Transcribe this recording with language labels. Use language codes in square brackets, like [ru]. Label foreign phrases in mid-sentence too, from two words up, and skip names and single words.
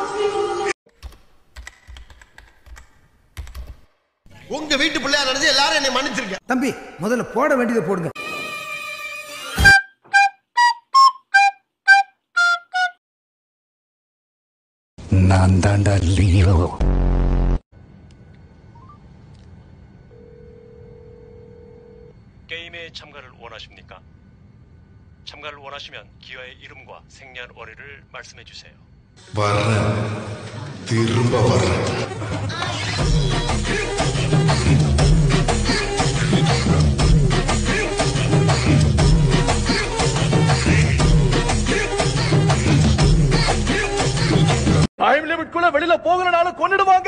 [ta] உங்க வீட்டு பிள்ளையா நடந்து எல்லாரும் என்னை மன்னிச்சிருக்க. தம்பி முதல்ல போட வேண்டியதை போடுங்க. நான் தாண்டா லியோ. [ko] 게임에 참가를 원하십니까? 참가를 원하시면 기아의 이름과 생년월일을 말씀해 주세요. [ta] வர்றேன், திரும்ப வர்றேன். [en] time limit [ta] குள்ள வெளியில போகலனாலும் கொன்னுடுவாங்க.